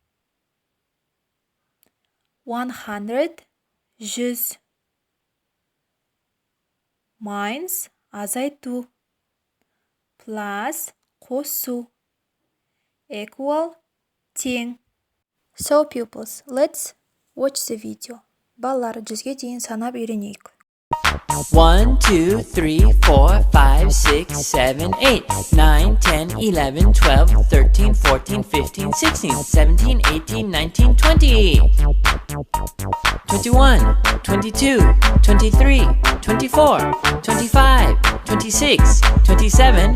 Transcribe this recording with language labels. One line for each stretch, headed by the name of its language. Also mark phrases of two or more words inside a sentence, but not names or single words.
Kazakh: 100, 100, minus азайту, plus қосу, equal тең.
English: So pupils, let's watch the video.
Kazakh: Балалар, 100-ге дейін санап үйренейік. 1, 2, 3, 4, 5, 6, 7, 8, 9, 10, 11, 12, 13, 14, 15, 16, 17, 18, 19, 20, 21, 22, 23, 24, 25, 26, 27,